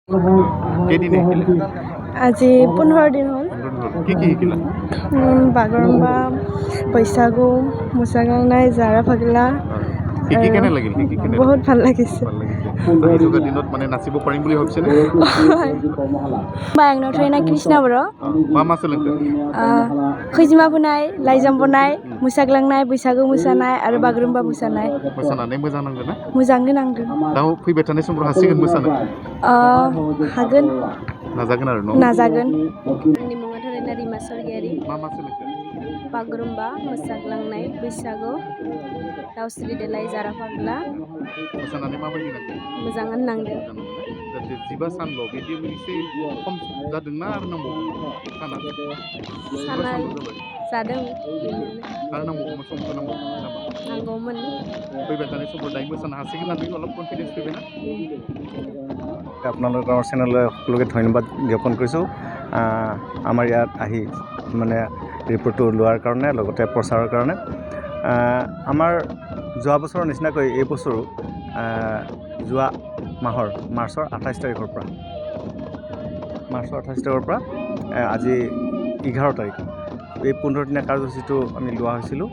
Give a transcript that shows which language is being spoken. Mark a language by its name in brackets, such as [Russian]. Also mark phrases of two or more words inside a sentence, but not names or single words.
[Assamese] কেইদিন শিকিলে? আজি 15 দিন হ'ল। কি শিকিলা? বাগৰুম্বা, বৈশাগু, মোচাগাংনাই, জাৰা ফাগলা। শিকি কেনে লাগিল? বহুত ভাল লাগিছে। আহি থকা দিনত মানে নাচিব পাৰিম বুলি ভাবিছেনে? Bayang Nothoi na Krishna bro. [Bodo] मा मा सोलोंखो? खैजिमा फुनाय, लाइजाम बनाय, मोसाग्लांनाय, बैसागु मोसानाय आरो बागुरुम्बा मोसानाय। मोसानानै मोजां नांदों ना? मोजांनो नांदों। दा फैबाय थानाय समफ्राव हासिगोन मोसानो? हागोन। नाजागोन आरो न'? नाजागोन। आंनि मुङा थरायना रिमा सरगियारि। मा मा सोलोंखो? बागुरुम्बा, मोसाग्लांनाय, बैसागु, दाउस्रि देलाय, जारा फाग्ला। मोसानानै माबायदि नांदों? मोजाङानो नांदों। जाहाथे 15 सानल' बिदि एसे खम जादोंना आरो नांबावगौ साना? 15 सानल' जाबाय। जादों। आरो नांबावगौमोन, समफोर नांबावगौमोन नामा? नांगौमोन। फैबाय थानाय समफ्राव दायो मोसानो हासिगोन होननानै অলপ कनफिडेन्स फैबायना? [Assamese] আপোনালোকৰ চেনেললৈ সকলোকে ধন্যবাদ জ্ঞাপন কৰিছোঁ। আমাৰ ইয়াত আহি মানে ৰিপৰ্টটো লোৱাৰ কাৰণে, লগতে প্ৰচাৰৰ কাৰণে। আমাৰ যোৱা বছৰৰ নিচিনাকৈ এই বছৰো যোৱা মাহৰ মাৰ্চৰ 28 তাৰিখৰ পৰা আজি 11 তাৰিখ এই 15 দিনীয়া কাৰ্যসূচীটো আমি লোৱা হৈছিলোঁ।